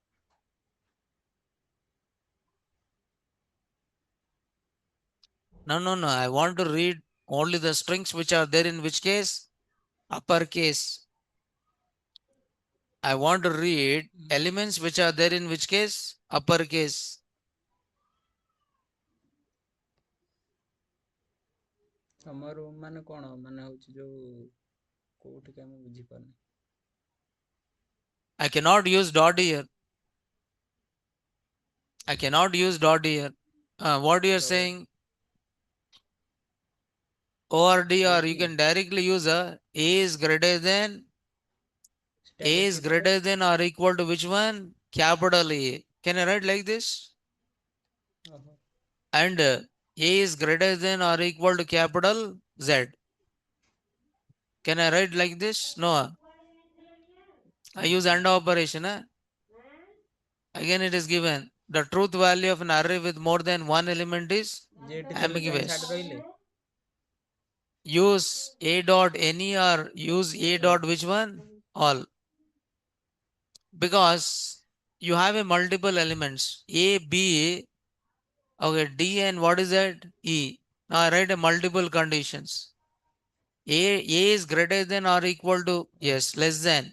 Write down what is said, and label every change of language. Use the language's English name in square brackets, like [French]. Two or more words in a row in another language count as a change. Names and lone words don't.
[English] No, no, no. I want to read only the strings which are there in which case? Uppercase. I want to read elements which are there in which case? Uppercase. [Odia] ତମ ରୁମ୍ ମାନେ କଣ ମାନେ ହଉଛି ଯୋଉ କୋଉଠି କାଇଁ ମୁଁ ବୁଝିପାରୁନି [English] I cannot use dot here. I cannot use dot here. What you are [Odia] ତ [English] saying? ORD or you [Odia] କୋଉଠି [English] can directly use A is greater than A ଷ୍ଟାଟିକ୍ is [Odia] କେତେଟା [English] greater than or equal to which one? Capital A. Can I write like this? ଓହୋ And A is greater than or equal to capital Z. Can I write like this? No. I use AND operation. Again it is given. The truth value of an array with more than one element is [Odia] ଯେ ଏଠି ତମେ କାଇଁ ଛାଡି [English] ambiguous. [Odia] ରହିଲେ [English] Use A dot any or use A [Odia] ତ [English] dot which one? All. Because you have a multiple elements A, B, okay, D and what is that? E. Now I write a multiple conditions. A is greater than or equal to, yes, less than.